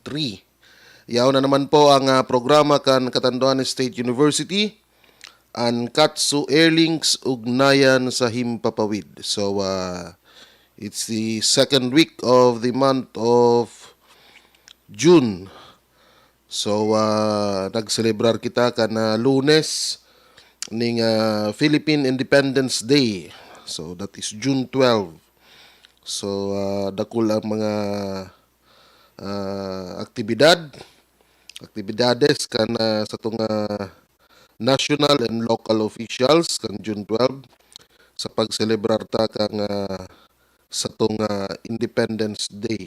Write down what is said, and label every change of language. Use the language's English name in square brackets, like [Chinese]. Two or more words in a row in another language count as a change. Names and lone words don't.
[Bikol] Yaw na naman po ang programa kan Catanduanes State University ang CatSU Airlinks Ugnayan sa Himpapawid. [English] So it's the second week of the month of June. [Bikol] So nagselebrar kita kan Lunes ning Philippine Independence Day. [English] So that is June 12. [Bikol] So dakul ang mga aktibidades kan sa itong [English] national and local officials [Bikol] kan June 12 sa pagselebrar ta kang sa itong Independence Day.